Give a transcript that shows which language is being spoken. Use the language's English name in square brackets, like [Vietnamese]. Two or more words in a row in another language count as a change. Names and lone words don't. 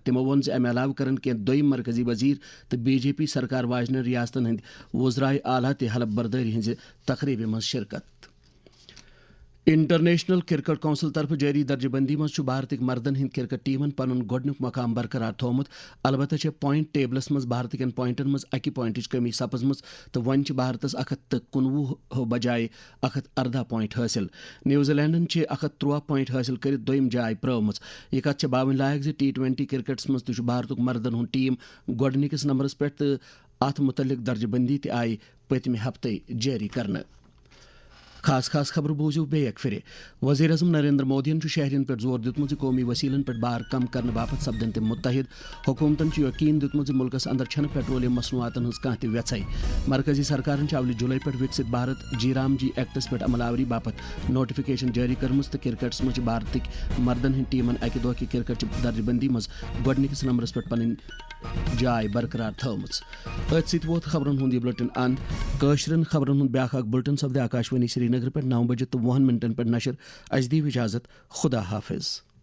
[Kashmiri] تمو وون زِ امہ علاوہ کرن کینٛہہ دویم مرکزی وزیر تو BJP سرکار واجنن ریاستن ہند وزرائے اعلیٰ تہ حلف برداری ہنزِ تقریب مز شرکت. انٹرنیشنل کرکٹ کونسل طرف جاری درجہ بندی مز بھارتک مردن ہند کرکٹ ٹیمن پن گۄڈنیُک مقام برقرار تھومت البتہ [English] point tables [Kashmiri] مز بھارت کین پوائنٹن مز اکہ پوائنٹچ کمی سپزمژ تو ون بھارتس 119 بجائے 114 پوائنٹ حاصل. نیوزی لینڈن 113 پوائنٹ حاصل کرت دویم جائے پرٲومٕژ. یہ کتھ باون لائق زِ T20 کرکٹس مز تہ بھارتک مردن ہند ٹیم گۄڈنِکس نمبرس پہ تو ات متعلق درجہ بندی تہ آئی پتمہ ہفتہ جاری کرنے. خاص خبر بوزو بیک پھر. وزیر اعظم نریندر مودین شہرین پہ زور دیتمت قومی وسیلن پہ بار کم کرنے باپت سپدن تم متحد. حکومتن یقین دیتمت ملکس اندر چھن پیٹرولیم مصنوعاتن ہز کانٛہہ تہ ویژھے. مرکزی سرکارن اول جولائی پہ وکست بھارت جی رام جی ایکٹس پہ عمل آوری باپت نوٹیفکیشن جاری کرمز تو کرکٹس مجھ بھارتک مردن ہند ٹیمن اکہ دہ کرکٹ درجہ بندی مز گۄڈنِکس نمبرس پہ پن جائے برقرار تھومٕژ. ات سۭتۍ ووت خبرن ہُنٛد یہ بلٹن اند. کٲشرٮ۪ن خبرن ہُنٛد بیاکھ اکھ بلٹن سپدِ آکاشوانی سری نگر پہ 9 بجے تو 20 منٹن پہ نشر. اَسہِ دِیِو اجازت. خدا حافظ.